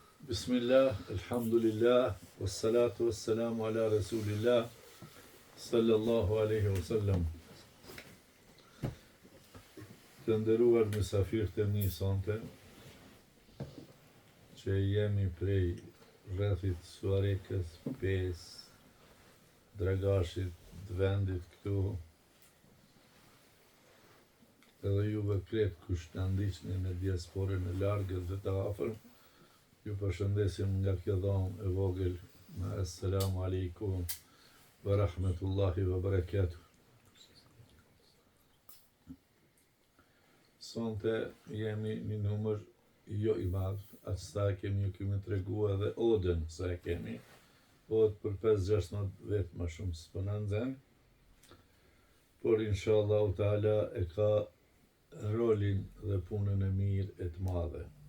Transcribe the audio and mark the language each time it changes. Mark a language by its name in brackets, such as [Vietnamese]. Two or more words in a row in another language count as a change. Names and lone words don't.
[Arabic] بسم الله الحمد لله والصلاة والسلام على رسول الله صلى الله عليه وسلم. [Albanian] Të nderuar mysafirët e mi sonte, që jemi prej rrethit Suarekës, Pes, Dragashit, të vendit këtu, edhe juve kretë kush të ndiqni në diasporën e largët dhe të afërm, ju përshëndesim nga kjo dhomë e vogël me [Arabic] السلام عليكم ورحمة الله وبركاته. [Albanian] Sonte jemi një numër jo i madh, aq sa kemi ju kemi treguar edhe odën sa e kemi, od për 5-16 vetë më shumë s'po na nxen, por [Arabic] إن شاء الله تعالى [Albanian] e ka rolin dhe punën e mirë e të madhe.